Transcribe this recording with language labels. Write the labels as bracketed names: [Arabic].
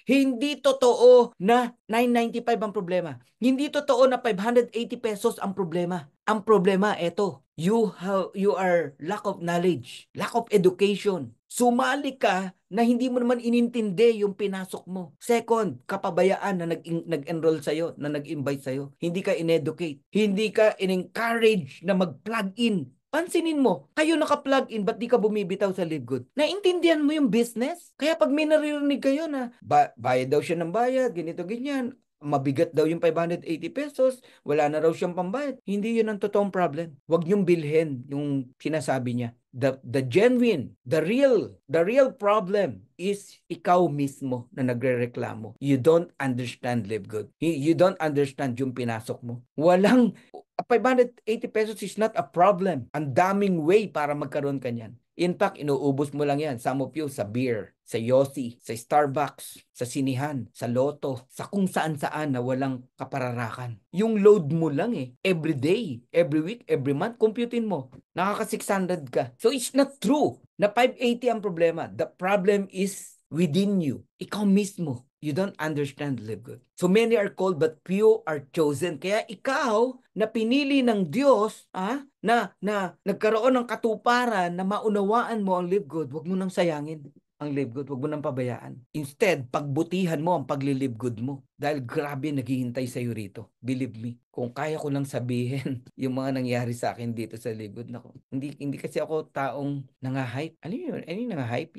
[Filipino] Hindi totoo na 995 ang problema. Hindi totoo na 580 pesos ang problema. Ang problema, eto. [English] You are lack of knowledge. Lack of education. [Filipino] Sumali ka na hindi mo naman inintindi yung pinasok mo. Second, kapabayaan na nag-enroll sa'yo, na nag-invite sa'yo. Hindi ka in-educate. Hindi ka in-encourage na mag-plug in Pansinin mo, kayo naka-plug in, ba't di ka bumibitaw sa Live Good? Naintindihan mo yung business? Kaya pag may naririnig kayo na bayad daw siya ng bayad, ganito, ganyan, mabigat daw yung 580 pesos, wala na raw siyang pambayad. Hindi yun ang totoong problem. Huwag niyong bilhin yung sinasabi niya. [English] The genuine, the real problem is [Filipino] ikaw mismo na nagrereklamo. [English] You don't understand Live Good. You don't understand [Filipino] yung pinasok mo. [English] 580 pesos is not a problem. [Filipino] Ang daming way para magkaroon ka niyan. [English] In fact, [Filipino] inuubos mo lang yan. [English] Some of you [Filipino] sa beer, sa Yossi, sa Starbucks, sa sinihan, sa Lotto, sa kung saan-saan na walang kapararakan. Yung load mo lang every day, every week, every month, computein mo. Nakaka-600 ka. [English] So it's not true [Filipino] na 580 ang problema. [English] The problem is within you. [Filipino] Ikaw mismo. [English] You don't understand Live Good. So many are called but few are chosen. [Filipino] Kaya ikaw na pinili ng Diyos, na nagkaroon ng katuparan na maunawaan mo ang Live Good, wag mo nang sayangin ang Live Good, wag mo nang pabayaan. Instead, pagbutihan mo ang pagli-Live Good mo. Dahil grabe naghihintay sa'yo rito. [English] Believe me, [Filipino] kung kaya ko lang sabihin yung mga nangyari sa akin dito sa Live Good, nako, hindi kasi ako taong nangahype. Ano yun? Ano yung nangahype?